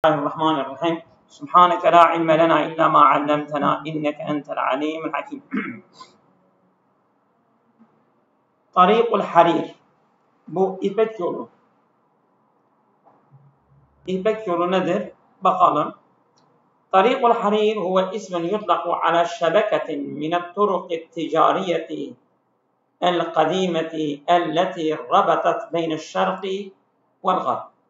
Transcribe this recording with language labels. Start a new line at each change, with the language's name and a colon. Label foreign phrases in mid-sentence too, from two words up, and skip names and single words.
Arabic: الله الرحمن الرحيم سبحانك لا علم لنا إلا ما علمتنا إنك أنت العليم الحكيم. طريق الحرير.
Turkish: Bu İpek yolu. İpek yolu nedir? Bakalım.
Arabic: طريق الحرير هو اسم يطلق على شبكة من الطرق التجارية القديمة التي ربطت بين الشرق والغرب.